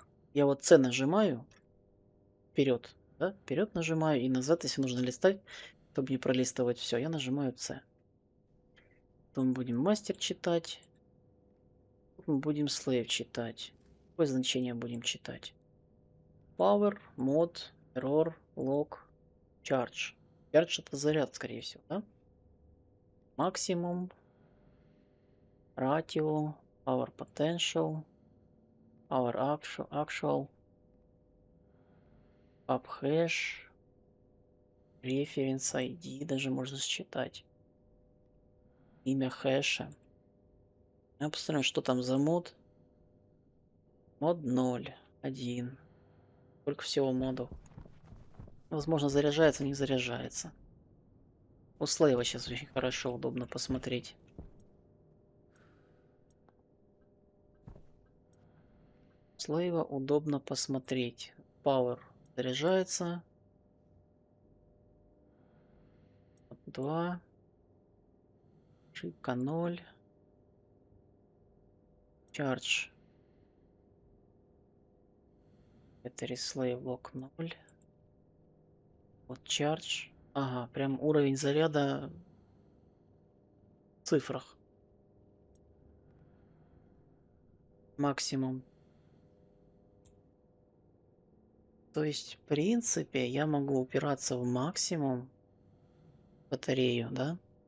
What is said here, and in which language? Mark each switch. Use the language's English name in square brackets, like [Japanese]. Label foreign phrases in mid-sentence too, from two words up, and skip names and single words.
[Russian] Я вот C нажимаю вперед, да? Вперед нажимаю и назад, если нужно листать, чтобы не пролистывать все, я нажимаю C. Потом будем мастер читать. Тут мы будем slave читать. Какое значение будем читать? [English] Power, mod, error, log, charge. [Russian] Charge это заряд, скорее всего, да? Максимум, [English] ratio, power potential, power actual, pub hash, reference ID, [Russian] даже можно считать. Имя хэша. Я посмотрим, что там за мод. Мод 0, 1. Сколько всего модов? Возможно, заряжается, не заряжается. У слейва сейчас очень хорошо, удобно посмотреть. Слейва удобно посмотреть. Power заряжается. 2. Ошибка 0. Charge. [English] Battery slave lock 0. [Russian] Вот charge. Ага, прям уровень заряда в цифрах. Максимум. То есть, в принципе, я могу упираться в максимум батарею, да?